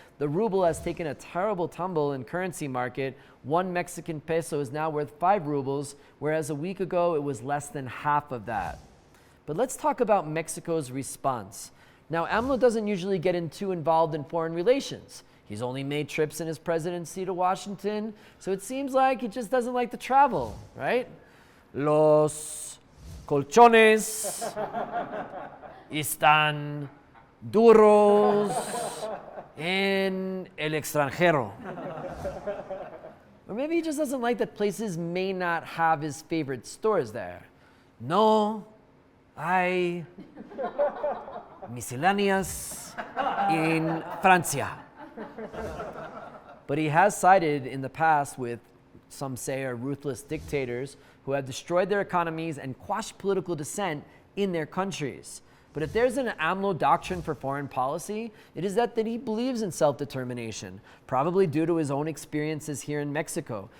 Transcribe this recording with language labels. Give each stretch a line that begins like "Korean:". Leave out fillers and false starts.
English: The ruble has taken a terrible tumble in currency market. 1 Mexican peso is now worth 5 rubles, whereas a week ago it was less than half of that. But let's talk about Mexico's response. Now, AMLO doesn't usually get too involved in foreign relations. He's only made trips in his presidency to Washington, so it seems like he just doesn't like to travel, right?
Spanish: Los colchones están duros en el extranjero.
English: Or maybe he just doesn't like that places may not have his favorite stores there.
Spanish: No hay misceláneas in Francia.
English: But he has sided in the past with, some say, are ruthless dictators who have destroyed their economies and quashed political dissent in their countries. But if there's an AMLO doctrine for foreign policy, it is that he believes in self-determination, probably due to his own experiences here in Mexico.